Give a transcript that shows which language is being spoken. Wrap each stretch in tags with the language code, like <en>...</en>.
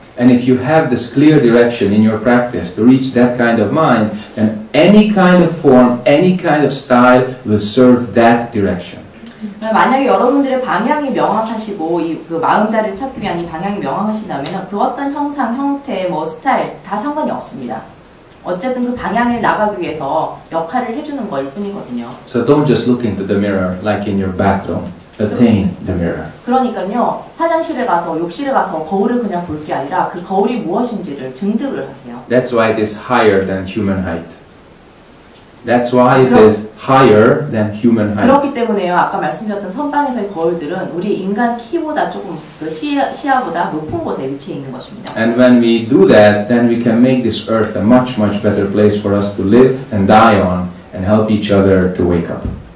<en>And if you have this clear direction in your practice to reach that kind of mind, then any kind of form, any kind of style will serve that direction.</en> <ko>만약에 여러분들의 방향이 명확하시고 그 마음자리를 찾기 위한 이 방향이 명확하시다면 그 어떤 형상, 형태, 스타일 다 상관이 없습니다. 어쨌든 그 방향에 나가기 위해서 역할을 해주는 걸 뿐이거든요.</ko> <en>So don't just look into the mirror like in your bathroom. attain the mirror.</en> <ko>그러니까요, 화장실에 가서, 욕실에 가서 거울을 그냥 볼 게 아니라 그 거울이 무엇인지를 증득을 하세요.</ko> <en>That's why it is higher than human height. That's why it is higher than human height.</en> <ko>그렇기 때문에요, 아까 말씀드렸던 선방에서의 거울들은 우리 인간 키보다 조금 그 시야보다 높은 곳에 위치해 있는 것입니다.</ko> <en>And when we do that, then we can make this earth a much, much better place for us to live and die on and help each other to wake up.</en>